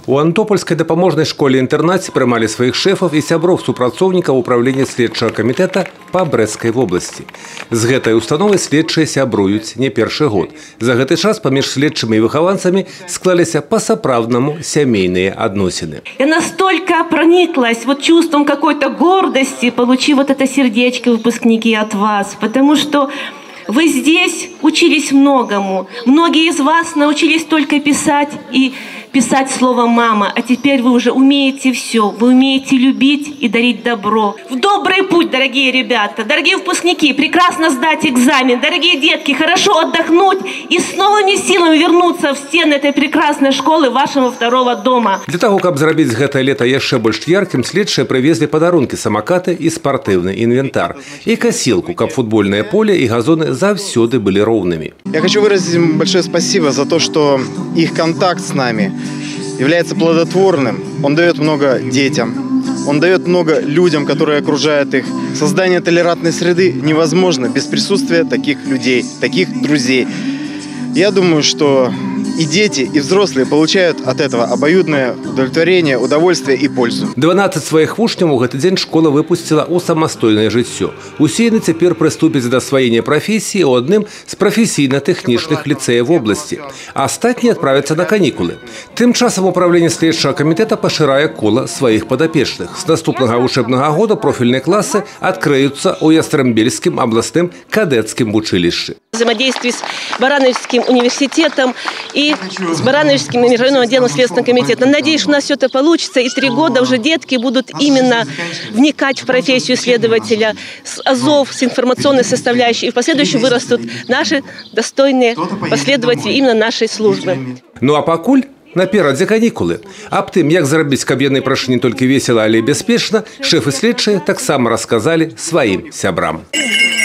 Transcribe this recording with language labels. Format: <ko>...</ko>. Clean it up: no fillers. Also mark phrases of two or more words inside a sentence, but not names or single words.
<be>У Антопольской дапаможнай школе-интернаце прымалі сваіх шэфаў і сяброў супрацоўнікаў управлення следчага камітэта па Брэсцкай вобласці. З гэтай установай следчыя сябруюць не першы год. За гэты час паміж следчымі і выхаванцамі склаліся па-сапраўднаму сямейныя адносіны.</be> <ru>Я настолько прониклась чувством какой-то гордости, получив это сердечко, выпускники, от вас, потому что вы здесь учились многому. Многие из вас научились только писать и писать слово «мама», а теперь вы уже умеете все. Вы умеете любить и дарить добро. В добрый путь, дорогие ребята, дорогие выпускники, прекрасно сдать экзамен, дорогие детки, хорошо отдохнуть и с новыми силами вернуться в стены этой прекрасной школы вашего второго дома.</ru> <be>Для того, каб зрабіць гэтае лета яшчэ больш яркім, следчыя прывезлі падарункі, самакаты і спартыўны інвентар. І касілку, каб</be> <ru>футбольное поле и газоны заўсёды были ровными. Я хочу выразить им большое спасибо за то, что их контакт с нами является плодотворным. Он дает много детям, он дает много людям, которые окружают их. Создание толерантной среды невозможно без присутствия таких людей, таких друзей. Я думаю, что и дети, и взрослые получают от этого обоюдное удовлетворение, удовольствие и пользу.</ru> <be>12 сваіх вучняў у гэты дзень школа выпусціла ў самастойнае жыццё. Усе яны цяпер прыступяць да асваення прафесіі ў адным з прафесійна-тэхнічных ліцэяў вобласці. А астатнія адправяцца на канікулы. Тым часам управленне следчага камітэта пашырае кола сваіх падапечных. З наступнага вучэбнага года профільныя класы адкрыюцца ў Ястрэмбельскім абласным кадэцкім вучылішчы.</be> <ru>Взаимодействие с Барановским университетом и с Барановским межрайонным отделом Следственного комитета. Надеюсь, что у нас все это получится, и 3 года уже детки будут именно вникать в профессию следователя с азов, с информационной составляющей, и в последующем вырастут наши достойные последователи именно нашей службы.</ru> <be>Ну а пакуль наперадзе канікулы. Аб тым, як зрабіць, каб яны прайшлі не толькі весела, але і бяспечна, шэфы следчыя таксама расказалі сваім сябрам.</be>